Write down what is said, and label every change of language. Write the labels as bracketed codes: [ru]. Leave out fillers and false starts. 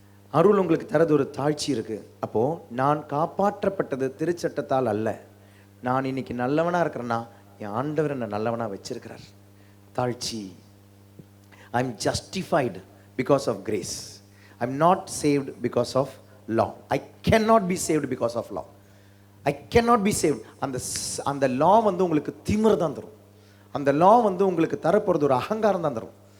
[ta] அருள் உங்களுக்கு தரது ஒரு தாழ்ச்சி இருக்குது. அப்போது நான் காப்பாற்றப்பட்டது திருச்சட்டத்தால் அல்ல. நான் இன்னைக்கு நல்லவனாக இருக்கிறேன்னா என் ஆண்டவர் என்னை நல்லவனாக வச்சிருக்கிறார். தாழ்ச்சி. [en] I am justified because of grace. I am not saved because of law. I cannot be saved because of law. I cannot be saved. [ta] அந்த law வந்து உங்களுக்கு திமிர் தான் தரும். அந்த law வந்து உங்களுக்கு தரப்போகிறது ஒரு அகங்காரம் தான் தரும்.